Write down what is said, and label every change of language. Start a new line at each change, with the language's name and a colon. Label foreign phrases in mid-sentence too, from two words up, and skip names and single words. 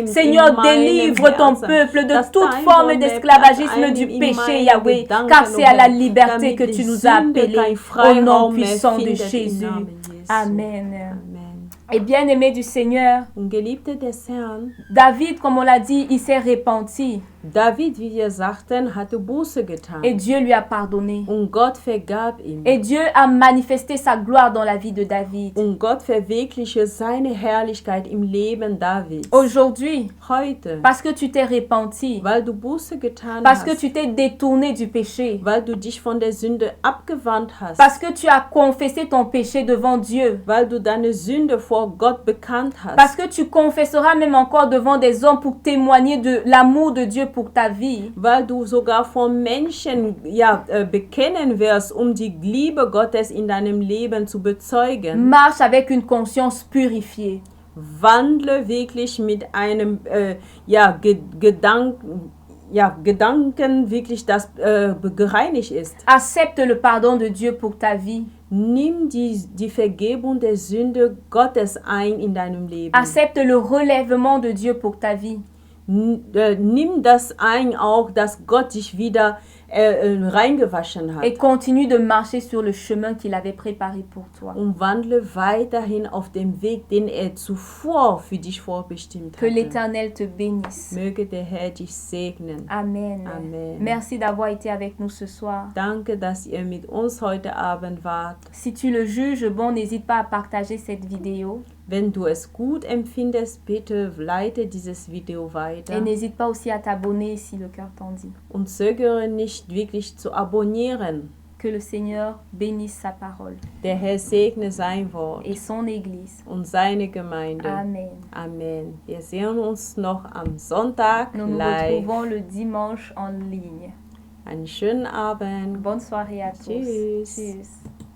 French: Seigneur, délivre ton peuple de toute forme d'esclavagisme du péché, Yahweh, car c'est à la liberté que tu nous as appelés, au nom puissant de Jésus. Amen. Et bien-aimé du Seigneur, David, comme on l'a dit, il s'est repenti.
German: David, wie wir sagten, hatte Buße getan.
French: Et Dieu lui a pardonné.
German: Und Gott vergab ihm.
French: Et Dieu a manifesté sa gloire dans la vie de David.
German: Und Gott verwirklichte seine Herrlichkeit im Leben Davids.
French: Aujourd'hui,
German: heute,
French: parce que tu t'es repenti,
German: weil du Buße getan
French: parce
German: hast,
French: que tu t'es détourné du péché,
German: weil du dich von der Sünde abgewandt hast,
French: parce que tu as confessé ton péché devant Dieu,
German: weil du deine Sünde vor Gott bekannt hast,
French: parce que tu confesseras même encore devant des hommes pour témoigner de l'amour de Dieu pour ta vie,
German: weil du sogar vor Menschen bekennen wirst, die Liebe Gottes in deinem Leben zu bezeugen.
French: Marche avec une conscience purifiée.
German: Wandle wirklich mit einem Gedanken wirklich, das gereinigt ist.
French: Accepte le pardon de Dieu pour ta vie.
German: Nimm die Vergebung der Sünde Gottes ein in deinem Leben.
French: Accepte le relèvement de Dieu pour ta vie.
German: Nimm das ein auch, dass Gott dich wieder reingewaschen hat.
French: Et continue de marcher sur le chemin qu'il avait préparé pour toi.
German: Und wandle weiterhin auf dem Weg, den zuvor für dich vorbestimmt
French: Que
German: hatte.
French: l'Éternel te bénisse.
German: Möge der Herr dich segnen.
French: Amen.
German: Amen.
French: Merci d'avoir été avec nous ce soir.
German: Danke, dass ihr mit uns heute Abend wart.
French: Si tu le juges bon, n'hésite pas à partager cette vidéo.
German: Wenn du es gut empfindest, bitte leite dieses Video weiter.
French: Et n'hésite pas aussi à t'abonner si le cœur t'en dit.
German: Und zögere nicht wirklich zu abonnieren.
French: Que le Seigneur bénisse sa parole
German: Der Herr segne sein Wort
French: et son Église.
German: und seine Gemeinde.
French: Amen.
German: Amen. Wir sehen uns noch am Sonntag
French: Nous nous
German: live.
French: retrouvons le dimanche en ligne.
German: Einen schönen Abend.
French: Bonne soirée à tous.
German: Tschüss. Tschüss.